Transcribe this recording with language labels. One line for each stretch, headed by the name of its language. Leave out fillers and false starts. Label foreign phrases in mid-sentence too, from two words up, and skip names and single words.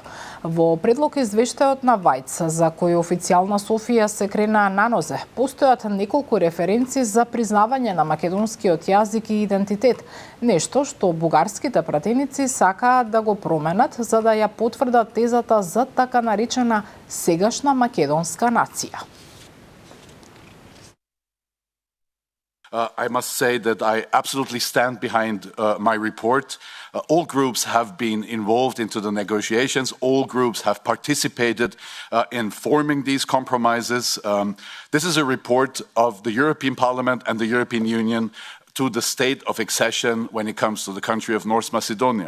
Macedonian: Во предлог извештајот на Вајц, за кој официјална Софија се крена на нозе, постојат неколку референци за признавање на македонскиот јазик и идентитет, нешто што бугарските пратеници сакаат да го променат за да ја потврдат тезата за така наречена сегашна македонска нација.
English: I must say that I absolutely stand behind my report. All groups have been involved into the negotiations. All groups have participated in forming these compromises. This is a report of the European Parliament and the European Union to the state of accession when it comes to the country of North Macedonia.